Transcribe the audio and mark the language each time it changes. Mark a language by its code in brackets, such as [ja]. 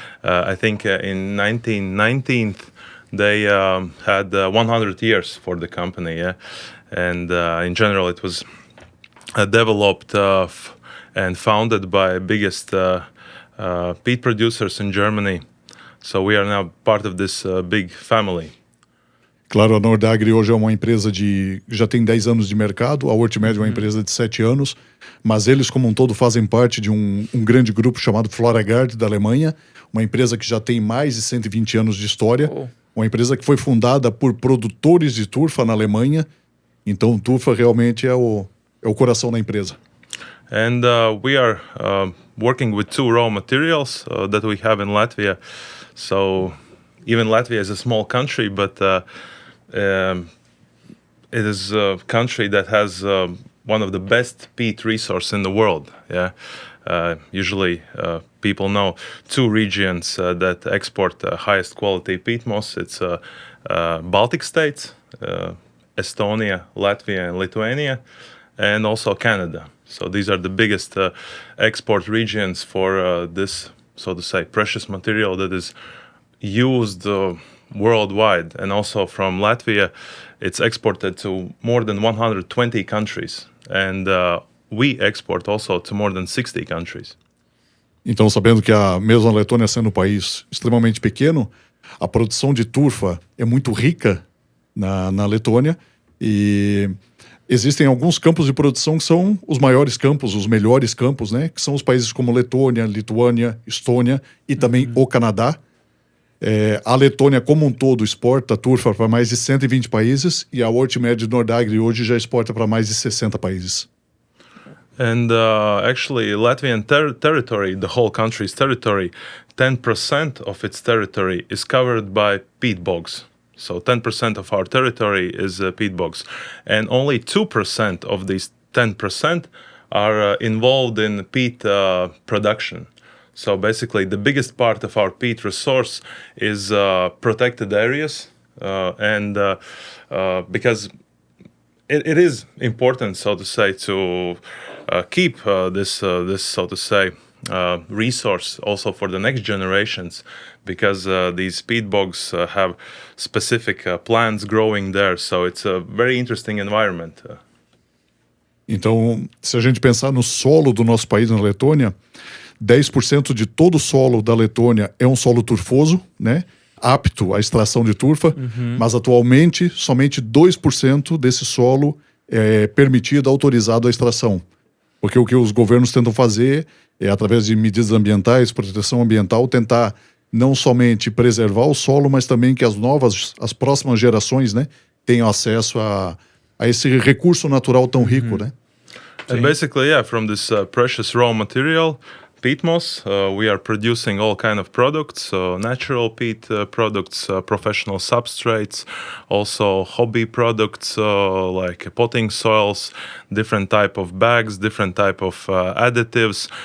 [en] I think in 1919 they had 100 years for the company, and in general it was developed and founded by biggest peat producers in Germany. So we are now part of this big family. [pt] Claro, a Nordagri hoje é uma empresa já tem 10 anos de mercado, a Hortimed é uma empresa de 7 anos, mas eles como um todo fazem parte de um grande grupo chamado Floragard da Alemanha, uma empresa que já tem mais de 120 anos de história, uma empresa que foi fundada por produtores de turfa na Alemanha, então turfa realmente é o coração da empresa. [en] And we are working with 2 raw materials that we have in Latvia. So even Latvia is a small country, but it is a country that has one of the best peat resource in the world. Yeah, usually people know two regions that export the highest quality peat moss. It's Baltic states, Estonia, Latvia, and Lithuania, and also Canada. So these are the biggest export regions for this, so to say, precious material that is used worldwide. And also from Latvia, it's exported to more than 120 countries. And we export also to more than 60 countries. [pt] Então, sabendo que mesmo a Letônia sendo um país extremamente pequeno, a produção de turfa é muito rica na Letônia e existem alguns campos de produção que são os maiores campos, os melhores campos, né? Que são os países como Letônia, Lituânia, Estônia e também o Canadá. A Letônia como um todo exporta turfa para mais de 120 países e a Hortimed Nordagri hoje já exporta para mais de 60 países. [en] And actually, Latvian territory, the whole country's territory, 10% of its territory is covered by peat bogs. So 10% of our territory is peat bogs. And only 2% of these 10% are involved in peat production. So basically, the biggest part of our peat resource is protected areas. And because it is important, so to say, to keep this, so to say, resource also for the next generations, because these peat bogs have specific plants growing there. So it's a very interesting environment. [pt] Então, se a gente pensar no solo do nosso país, na Letônia, 10% de todo o solo da Letônia é um solo turfoso, né? Apto à extração de turfa, mas atualmente somente 2% desse solo é permitido, autorizado a extração. Porque o que os governos tentam fazer é, através de medidas ambientais, proteção ambiental, tentar não somente preservar o solo, mas também que as próximas gerações, né, tenham acesso a esse recurso natural tão rico, né? [en] And basically, yeah, from this precious raw material, peat moss, we are producing all kind of products, natural peat products, professional substrates, also hobby products like potting soils, different type of bags, different type of additives.